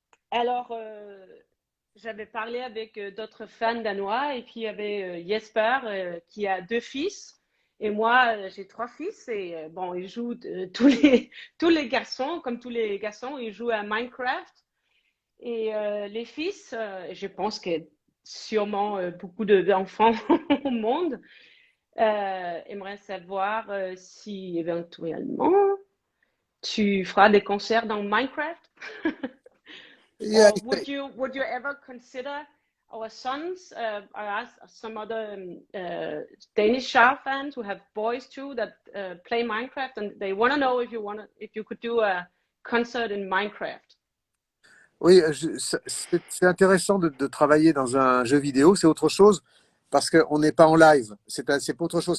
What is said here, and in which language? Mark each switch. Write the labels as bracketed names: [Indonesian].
[French] Alors, j'avais parlé avec d'autres fans danois et puis il y avait Jesper qui a 2 fils et moi j'ai 3 fils et bon, ils jouent tous les garçons, comme tous les garçons, ils jouent à Minecraft et les fils, je pense que sûrement beaucoup d'enfants au monde aimeraient savoir si éventuellement tu feras des concerts dans Minecraft. [English] Yeah, Or would you ever consider our sons? I asked some other Danish Jarre fans who have boys too that play Minecraft, and they want to know if you could do a concert in Minecraft. [French] Oui, c'est intéressant de travailler dans un jeu vidéo. C'est autre chose parce qu'on n'est pas en live. C'est pas autre chose.